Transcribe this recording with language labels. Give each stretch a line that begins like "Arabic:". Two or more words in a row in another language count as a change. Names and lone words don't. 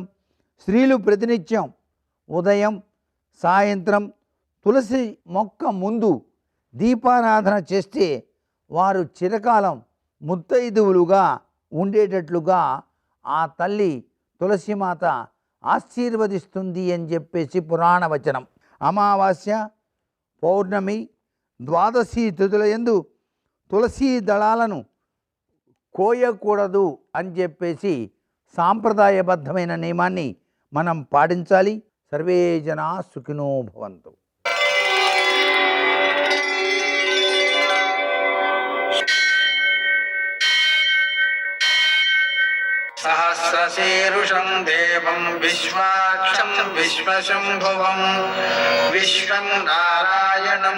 Telugu: స్త్రీలు ప్రతినిత్యం ఉదయం సాయంత్రం తులసి మొక్క ముందు దీపారాధన చేస్తే వారు చిరకాలం ముత్తైదువులుగా ఉండేటట్లుగా ఆ తల్లి తులసిమాత ఆశీర్వదిస్తుంది అని చెప్పేసి పురాణ వచనం. అమావాస్య, పౌర్ణమి, ద్వాదశి తిథుల యందు తులసీ దళాలను కోయకూడదు అని చెప్పేసి సాంప్రదాయబద్ధమైన నియమాన్ని మనం పాటించాలి.
Sanskrit: సర్వే జనా సుఖినో భవంతు. सहस्रशीर्षं देवं विश्वाक्षं विश्वशम्भुवं विश्वं नारायणं